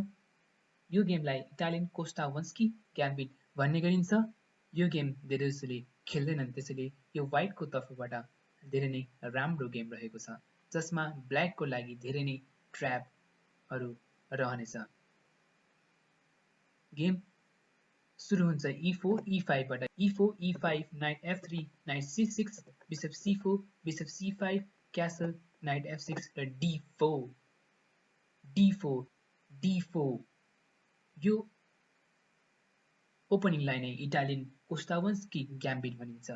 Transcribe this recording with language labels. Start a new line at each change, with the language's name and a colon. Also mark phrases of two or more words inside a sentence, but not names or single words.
Nepali: यो गेमलाई इटालियन कोस्टावन्स्की ग्याम्बिट भन्ने गरिन्छ। यो गेम धेरैजसोले खेल्दैनन्, त्यसैले यो व्हाइटको तर्फबाट धेरै नै राम्रो गेम रहेको छ, जसमा ब्ल्याकको लागि धेरै नै ट्र्यापहरू रहनेछ। गेम सुरु हुन्छ e4 e5 बाट।
English: e4 e5 knight f3 knight c6 bishop c4 bishop c5 castle knight f6 र d4 d4 d4।
Nepali: यो ओपनिङलाई नै इटालियन कोस्टावन्स्की ग्याम्बिट भनिन्छ।